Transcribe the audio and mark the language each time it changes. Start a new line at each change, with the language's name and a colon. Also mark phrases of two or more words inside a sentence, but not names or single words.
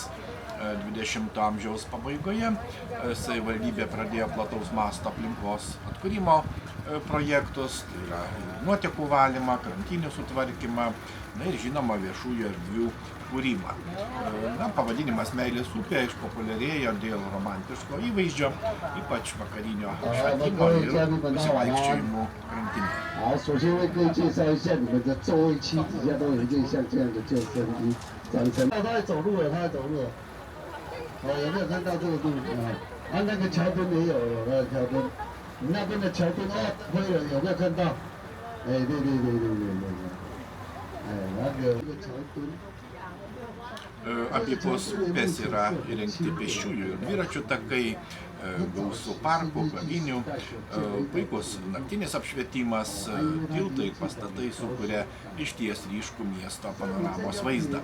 Lithuanian: 20 amžiaus pabaigoje savivaldybė pradėjo plataus masto aplinkos atkūrimo projektus, tai yra nuotekų valymą, krantinių sutvarkymą, na ir žinoma viešųjų erdvių kūrimą. Na, pavadinimas Meilės upė išpopuliarėjo dėl romantiško įvaizdžio, ypač vakarinio šventimo ir pasivaikščiojimų krantinėje.
Chinese: 首先我可以介绍一下你们的座位区底下都有一件像这样的救生衣，长成。他在走路了，他在走路了。有没有看到这个地方？那个桥墩也有那个桥墩，你那边的桥墩灰了，有没有看到？对，那个桥墩。
Lithuanian: Abipus upės yra įrengti pėsčiųjų ir dviračių takai, gausų parkų, kavinių, puikus naktinis apšvietimas, tiltai ir pastatai sukuria išties ryškų miesto panoramos vaizdą.